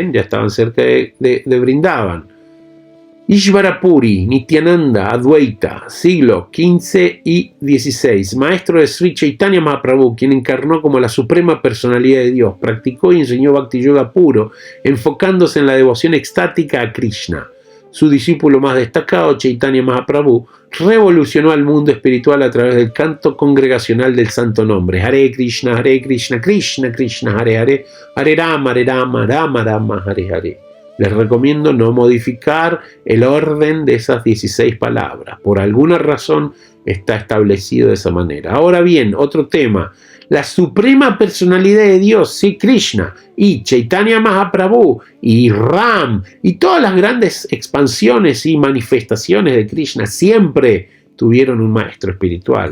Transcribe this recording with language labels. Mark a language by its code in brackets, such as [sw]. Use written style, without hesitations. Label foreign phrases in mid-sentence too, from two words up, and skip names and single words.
[es] Ya estaban cerca de Vrindavan. Ishvara Puri, Nityananda, Advaita, siglo XV y XVI, maestro de Sri Chaitanya Mahaprabhu, quien encarnó como la suprema personalidad de Dios, practicó y enseñó Bhakti Yoga puro, enfocándose en la devoción extática a Krishna. Su discípulo más destacado, Chaitanya Mahaprabhu, revolucionó al mundo espiritual a través del canto congregacional del santo nombre. [sa] Hare Krishna, Krishna Krishna, Hare Hare, Hare Rama, Rama Rama, Hare Hare. [es] Les recomiendo no modificar el orden de esas 16 palabras. Por alguna razón está establecido de esa manera. Ahora bien, otro tema. La suprema personalidad de Dios, sí, Krishna, y Chaitanya Mahaprabhu, y Ram, y todas las grandes expansiones y manifestaciones de Krishna siempre tuvieron un maestro espiritual.